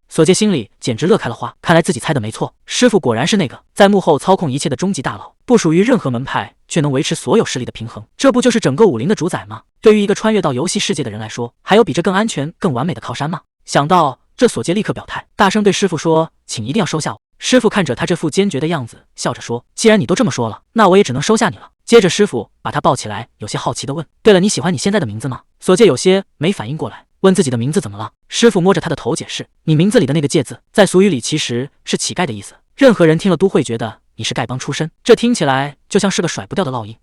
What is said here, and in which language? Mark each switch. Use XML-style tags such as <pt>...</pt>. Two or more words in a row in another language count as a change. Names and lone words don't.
<zh>索介心裡簡直樂開了花，看來自己猜的沒錯，師傅果然是那個在幕後操控一切的終極大佬，不屬於任何門派，卻能維持所有勢力的平衡，這不就是整個武林的主宰嗎？對於一個穿越到遊戲世界的人來說，還有比這更安全、更完美的靠山嗎？想到這，索介立刻表態，大聲對師傅說，請一定要收下我。師傅看着他這副堅決的樣子，笑着說，既然你都這麼說了，那我也只能收下你了。接着師傅把他抱起來，有些好奇地問，對了，你喜歡你現在的名字嗎？索介有些沒反應過來， 問自己的名字怎麼了。師傅摸着他的頭解釋，你名字裡的那個介字，在俗語裡其實是乞丐的意思，任何人聽了都會覺得你是丐幫出身，這聽起來就像是個甩不掉的烙印。</zh>